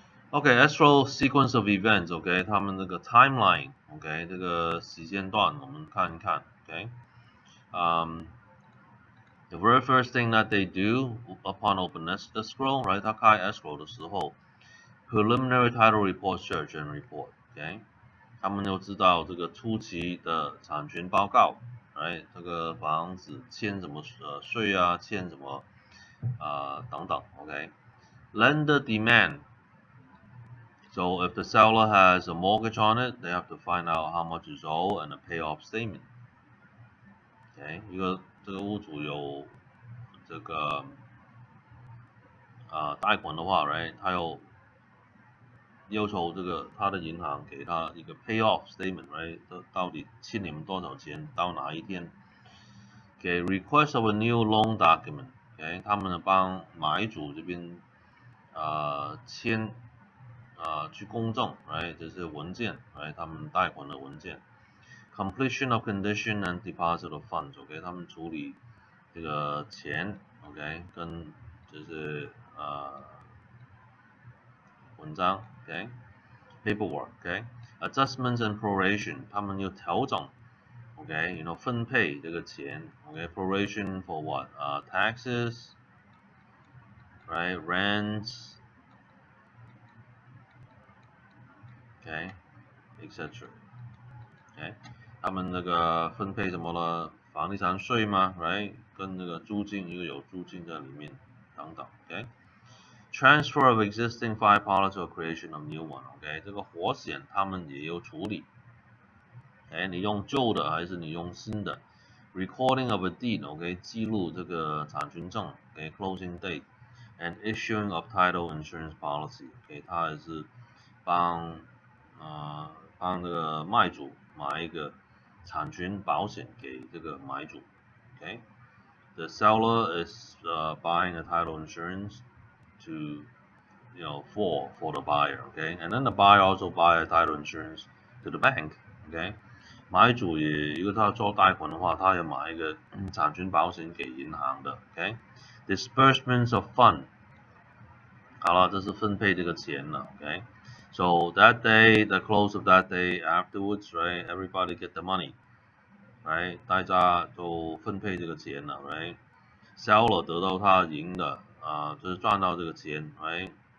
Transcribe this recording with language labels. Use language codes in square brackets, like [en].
[zh] OK， [en] escrow sequence of events， [zh] OK，他们这个 timeline，OK，这个时间段我们看一看，OK， [en] the very first thing that they do upon open escrow， [zh] right， 他开 escrow 的时候 ，preliminary title report search and report，OK，他们就知道这个初期的产权报告，right，这个房子欠什么税啊，欠什么等等， [en] OK，lender demand。So if the seller has a mortgage on it, they have to find out how much is owed and a payoff statement. [zh] OK，这个屋主有这个贷款的话 ，right， 他要求这个他的银行给他一个 payoff statement，right， 到底欠你们多少钱，到哪一天？给 request of a new loan document，OK， 他们帮买主这边签去公证，right， 这些文件，right， 他们贷款的文件 ， [en] completion of condition and deposit of funds， [zh] OK， 他们处理这个钱 ，OK， 跟就是文章 ，OK，paperwork，OK， [en] adjustments and proration， [zh] 他们又调整。 Okay, 分配这个钱 ，OK, [en] proration for what? Taxes, right? Rents, okay, etc. [zh] Okay, 他们那个分配什么呢？房地产税嘛 ，right? 跟那个租金，一个有租金在里面，等等 ，OK. [en] Transfer of existing fire policy or creation of new one, OK. [zh] 这个火险他们也有处理。你用旧的还是你用新的 ？ [en] Recording of a deed， [zh] OK， 记录这个产权证， [en] closing date and issuing of title insurance policy， [zh] OK， 它也是帮这个卖主买一个产权保险给这个买主， [en] OK。The seller is buying a title insurance to for the buyer，OK，and then the buyer also buy a title insurance to the bank，OK。 [zh] 买主也如果他做贷款的话，他要买一个产权保险给银行的 ，OK。 [en] Disbursements of fund， [zh] 好了，这是分配这个钱了 ，OK。 [en] So that day, the close of that day afterwards, right? Everybody get the money, right? [zh] 大家都分配这个钱了 ，right？Seller 得到他赢的就是赚到这个钱 ，right？